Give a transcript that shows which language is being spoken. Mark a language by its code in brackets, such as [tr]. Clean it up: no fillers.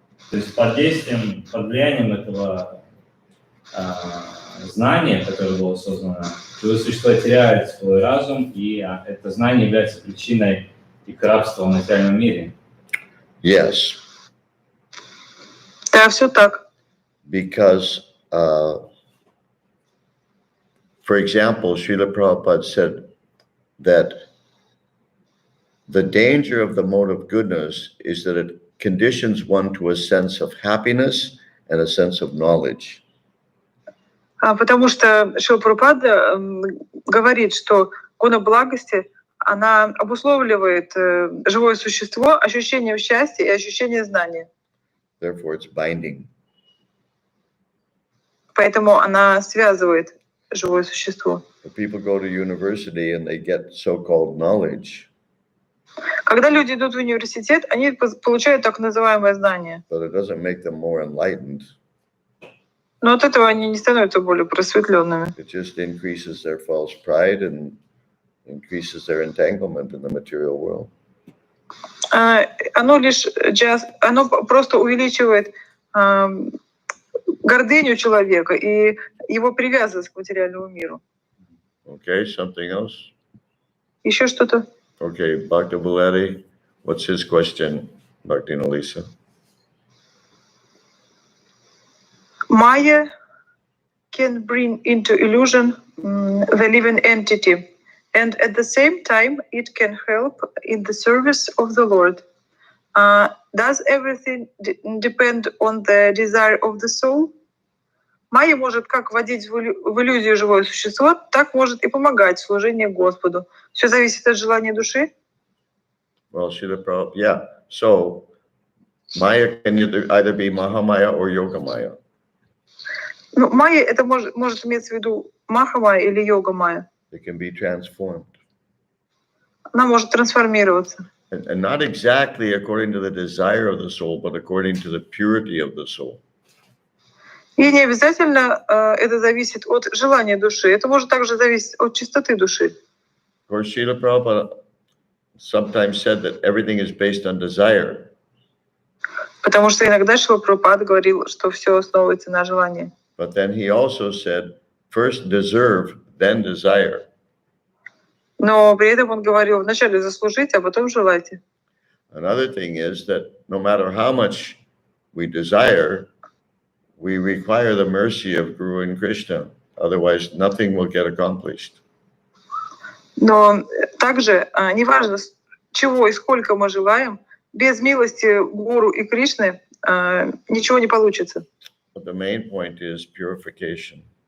[ru] То есть под действием, под влиянием этого знания, которое было создано, живое существо теряет свой разум, и это знание является причиной их рабства в материальном мире. [en] Yes. [ru] Да, все так. [en] Because, for example, Srila Prabhupada said that the danger of the mode of goodness is that it conditions one to a sense of happiness and a sense of knowledge. [ru] Потому что Шрила Прабхупада говорит, что гуна благости, она обусловливает живое существо ощущением счастья и ощущением знания. [en] Therefore, it's binding. [ru] Поэтому она связывает живое существо. [en] If people go to university and they get so-called knowledge, [ru] Когда люди идут в университет, они получают так называемое знание. [en] but it doesn't make them more enlightened. [ru] Но от этого они не становятся более просветленными. [en] It just increases their false pride and increases their entanglement in the material world. [ru] Оно просто увеличивает гордыню человека и его привязанность к материальному миру. [en] Okay, something else? [ru] Еще что-то? [en] Okay, Bhakti Valeri, what's his question, Bhakti Nalisa? Maya can bring into illusion the living entity, and at the same time it can help in the service of the Lord. Does everything depend on the desire of the soul? [ru] Майя может как вводить в иллюзию живое существо, так может и помогать в служении Господу. Все зависит от желания души? [en] Well, Srila Prabhupada, yeah. So, Maya can either be Mahamaya or Yogamaya. [ru] Ну, майя это может иметься в виду Маха-майя или Йога-майя. [en] It can be transformed. [ru] Она может трансформироваться. [en] And not exactly according to the desire of the soul, but according to the purity of the soul. [ru] И не обязательно это зависит от желания души. Это может также зависеть от чистоты души. [en] Of course, Srila Prabhupada sometimes said that everything is based on desire. [ru] Потому что иногда Шрила Прабхупада говорил, что все основывается на желании. [en] But then he also said, first deserve, then desire. [ru] Но при этом он говорил, вначале заслужите, а потом желайте. [en] Another thing is that no matter how much we desire, we require the mercy of Guru and Krishna. Otherwise, nothing will get accomplished. [ru] Но также, неважно, чего и сколько мы желаем, без милости Гуру и Кришны ничего не получится. [en] But the main point is purification.